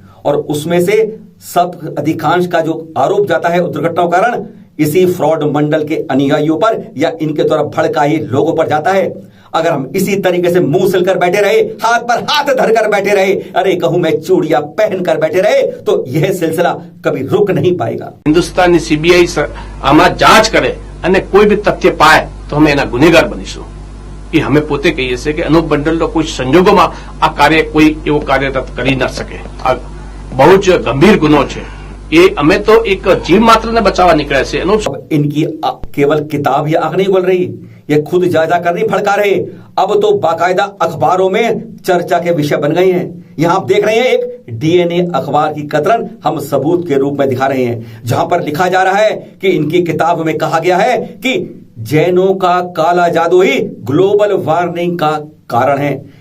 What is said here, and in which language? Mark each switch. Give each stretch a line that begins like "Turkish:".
Hindi: और उसमें से सब अधिकांश का जो आरोप जाता है दुर्घटनाओं का कारण इसी फ्रॉड मंडल के अनुयायियों पर या इनके द्वारा भड़काए लोगों पर जाता है। अगर हम इसी तरीके से मुंह सिलकर बैठे रहे, हाथ पर हाथ धरकर बैठे रहे, अरे कहूं मैं चूड़ियां पहनकर बैठे रहे, तो यह सिलसिला कभी रुक नहीं पाएगा।
Gujarati: हिंदुस्तानी सीबीआई आमा जांच करे અને કોઈ બી તથ્ય પાય તો અમે એના ગુનેગાર બનીશું। એ અમે પોતે કહીએ છીએ કે અનુપ મંડળનો કોઈ સંજોગોમાં આ કાર્ય કોઈ એવો કાર્યરત કરી ન શકે। આ બહુ જ ગંભીર ગુનો છે। એ અમે તો એક જીવ માત્રને બચાવવા નીકળ્યા છે।
Hindi: अब इनकी केवल किताब ही आग नहीं बोल रही, ये खुद जा जाकर नहीं भड़का रहे, अब तो बाकायदा अखबारों में चर्चा के विषय बन गए हैं। यहां आप देख रहे हैं एक डीएनए अखबार की कतरन हम सबूत के रूप में दिखा रहे हैं, जहां पर लिखा जा रहा है कि इनकी किताब में कहा गया है कि जैनों का काला जादू ही ग्लोबल वार्मिंग का कारण है।